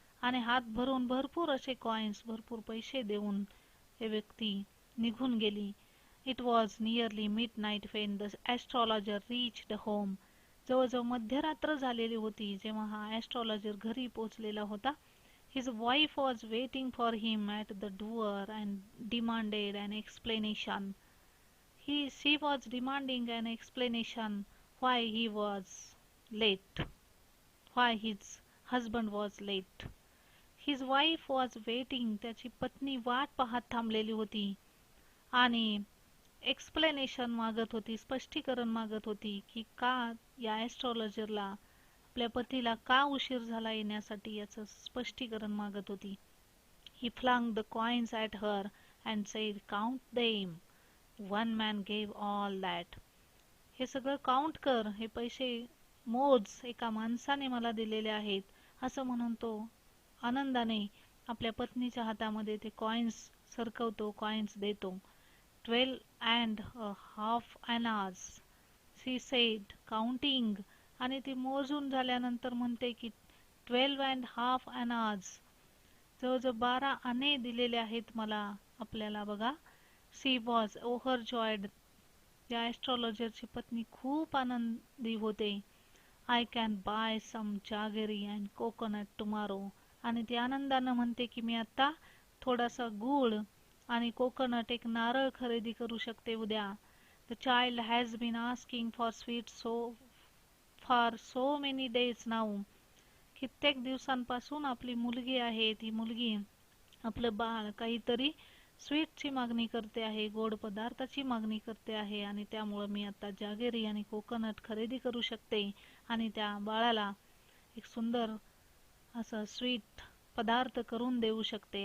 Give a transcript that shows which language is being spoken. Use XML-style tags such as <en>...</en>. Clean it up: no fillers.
<mr>आणि हात भरून भरपूर असे कॉइन्स, भरपूर पैसे देऊन हे व्यक्ती निघून गेली.</mr> <en>It was nearly midnight when the astrologer reached home.</en> <mr>जवळजवळ मध्यरात्र झालेली होती जेव्हा हा ॲस्ट्रॉलॉजर घरी पोहोचलेला होता.</mr> <en>His wife was waiting for him at the door and demanded an explanation. She was demanding an explanation why he was late, why his husband was late. His wife was waiting.</en> <mr>त्याची पत्नी वाट पाहत थांबलेली होती आणि explanation मागत होती, स्पष्टीकरण मागत होती की का या ॲस्ट्रॉलॉजरला, आपल्या पतीला का उशीर झाला येण्यासाठी याचं स्पष्टीकरण मागत होती.</mr> <en>He flung the coins at her and said, "Count them. One man gave all that."</en> <mr>हे सगळं काउंट कर, हे पैसे मोज, एका माणसाने मला दिलेले आहेत, असं म्हणून तो आनंदाने आपल्या पत्नीच्या हातामध्ये ते कॉइन्स सरकवतो, कॉइन्स देतो.</mr> <en>12.5 annas, she said, counting.</en> <mr>आणि ती मोजून झाल्यानंतर म्हणते की 12.5 annas, जवळजवळ 12 आणे दिलेले आहेत मला, आपल्याला बघा.</mr> <en>She was overjoyed.</en> <mr>या ॲस्ट्रॉलॉजरची पत्नी खूप आनंदी होते.</mr> <en>I can buy some jaggery and coconut tomorrow.</en> <mr>आणि ती आनंदानं म्हणते की मी आता थोडासा गूळ आणि कोकोनट, एक नारळ खरेदी करू शकते उद्या.</mr> <en>The child has been asking for sweet so many days now.</en> <mr>कित्येक दिवसांपासून आपली मुलगी आहे, ती मुलगी, आपलं बाळ काहीतरी स्वीटची मागणी करते आहे, गोड पदार्थाची मागणी करते आहे. आणि त्यामुळं मी आता जागेरी आणि कोकोनट खरेदी करू शकते आणि त्या बाळाला एक सुंदर असं स्वीट पदार्थ करून देऊ शकते.</mr>